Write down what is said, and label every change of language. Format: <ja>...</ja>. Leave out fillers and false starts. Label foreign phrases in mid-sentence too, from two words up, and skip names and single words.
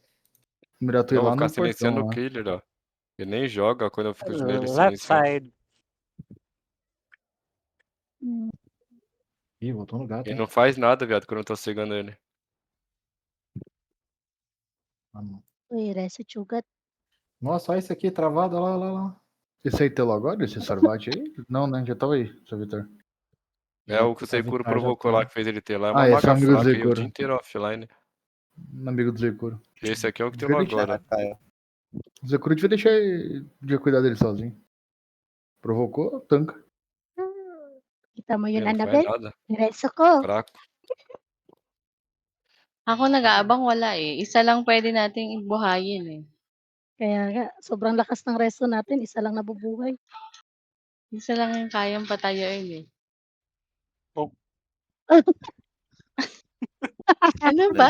<pt>Miratou Eu vou lá ficar no portão, silenciando o ó. killer, ó. Ele nem joga quando eu fico nele Left silenciando. side. Ih, voltou no gato, Ele hein? não faz nada, viado, quando eu tô cegando ele. Ah, não.</pt> <tl>Uy, reset sugat.</tl> <pt>Nossa, olha esse aqui, travado, olha lá, olha lá. Esse aí teu agora, esse Sarvati aí? Não, né? Já tava aí, seu Vitor. É o que o Seikuro Vitar já provocou tá. lá, que fez ele ter lá. É uma Ah, esse é maga o amigo do fraca aí o Zekuro. dia inteiro offline. Amigo do Zekuro. Esse aqui é o que tem Devia agora. O Zekuro devia deixar ele de cuidar dele sozinho. Provocou, tanca.</pt> <tl>Kita mo yun,</tl> <pt>Ele não faz Annabelle? nada.</pt> <tl>Diretso ko.</tl> <pt>Fraco.</pt> <tl>Ako nag-aabang wala eh. Isa lang pwede nating buhayin eh. Kaya nga, sobrang lakas ng resto natin, isa lang nabubuhay. Isa lang yung kayang patayoin eh. Ano ba?</tl>